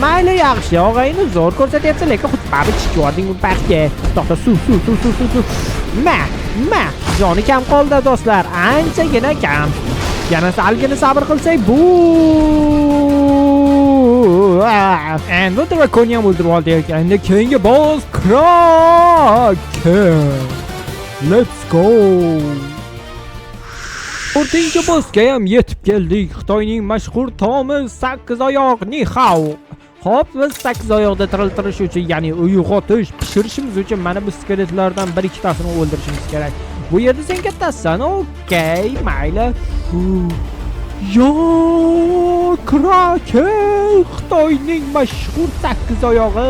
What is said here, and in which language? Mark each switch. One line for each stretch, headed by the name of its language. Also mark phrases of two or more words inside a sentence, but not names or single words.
Uzbek: Mayli, yaxshi, og'ayni zo'r ko'rsatyapsan, lekin xuddi chiqyapding bu pastga. To'xta, suv. Ma, joni kam qoldi do'stlar. Anchagina kam. Yana salgina sabr qilsak, bu endi drakonni ham o'ldirib oldik. Endi keyingi boss Kraken.
English: Let's go.
Uzbek: 4-bossga ham yetib keldik. Xitoyning mashhur taomi 8 oyoq
Chinese: 你好.
Uzbek: Xo'p, biz 8 oyoqda tiriltirish uchun, ya'ni uyg'otish, pishirishimiz uchun mana bu skeletlardan 1-2tasini o'ldirishimiz kerak. Bu yerda sen kattasan, okey, mayli. Yo, Kraken, Xitoyning mashhur 8 oyog'i.